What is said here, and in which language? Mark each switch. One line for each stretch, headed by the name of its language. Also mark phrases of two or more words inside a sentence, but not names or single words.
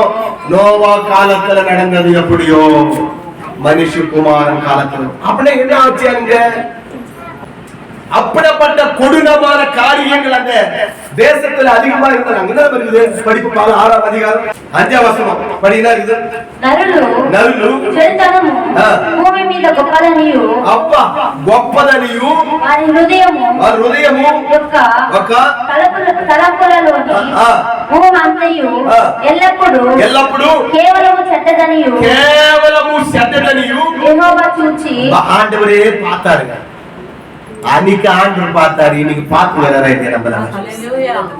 Tamil: நோவா காலத்துல நடந்தது எப்படியோ மனுஷகுமாரன் காலத்துல. அப்படின்னா என்ன ஆச்சு? அங்க அப்படிப்பட்ட கொடூரமான காரியங்கள் அந்த தேசத்துல அதிகமா இருந்தாங்க. என்ன இருக்குது? படிப்பு 6ஆம் அதிகாரம் 5ஆம் வசனம் படினா இருக்குது.
Telugu: నరులు చెడుతనము భూమి మీద గొప్పదనియు అబ్బా గొప్పదనియు వారి హృదయము యొక్క తలంపులలోని భూమంతయు ఎల్లప్పుడూ కేవలము చెడ్డదనియు యెహోవా చూచి
Tamil: ஆண்டவரே பார்த்தாருங்க. அன்னைக்கு ஆண்டவர் பார்த்தாரு, இன்னைக்கு பார்த்து வர்றாரு.